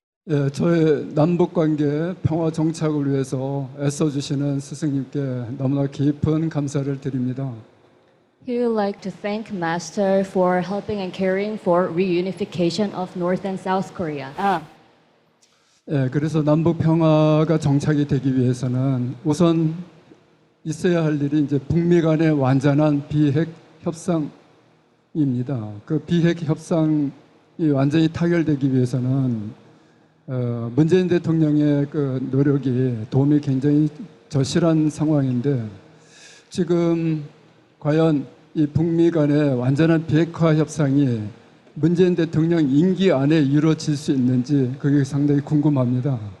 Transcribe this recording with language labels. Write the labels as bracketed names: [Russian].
[Korean] 예, 저의 남북 관계 평화 정착을 위해서 애써주시는 스승님께 너무나 깊은 감사를 드립니다. [English] He would like to thank Master for helping and caring for reunification of North and South Korea. [Korean] 예, 그래서 남북 평화가 정착이 되기 위해서는 우선 있어야 할 일이 이제 북미 간의 완전한 비핵 협상입니다. 그 비핵 협상이 완전히 타결되기 위해서는 문재인 대통령의 그 노력이 도움이 굉장히 절실한 상황인데 지금 과연 이 북미 간의 완전한 비핵화 협상이 문재인 대통령 임기 안에 이루어질 수 있는지 그게 상당히 궁금합니다.